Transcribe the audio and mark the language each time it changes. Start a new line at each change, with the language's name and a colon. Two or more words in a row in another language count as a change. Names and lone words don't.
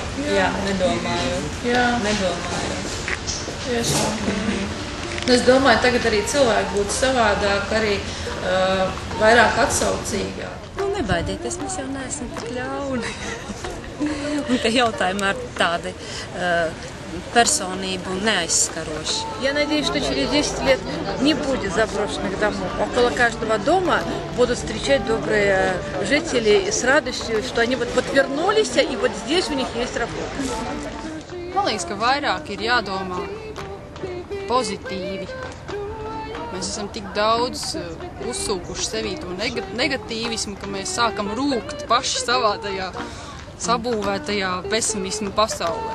Latvian: Jā, nedomājot. Jā. Nedomājot. Es domāju, tagad arī cilvēki būtu savādāk, arī vairāk atsaucīgāk. Nu, nebaidieties, mēs jau neesam tik ļauni. Un te jautājumi ar tādi персонību neaizskaroši.
Russian: Я надеюсь, что через 10 лет не будет заброшенных домов. Около каждого дома будут встречать добрые жители с радостью, что они вот вернулись, и вот здесь у них есть работа.
Latvian: Man liekas, ka vairāk ir jādomā pozitīvi. Mēs esam tik daudz uzsūkuši sevī to negatīvismu, ka mēs sākam rūkt paši savā tajā sabūvētajā pesimismu pasaulē.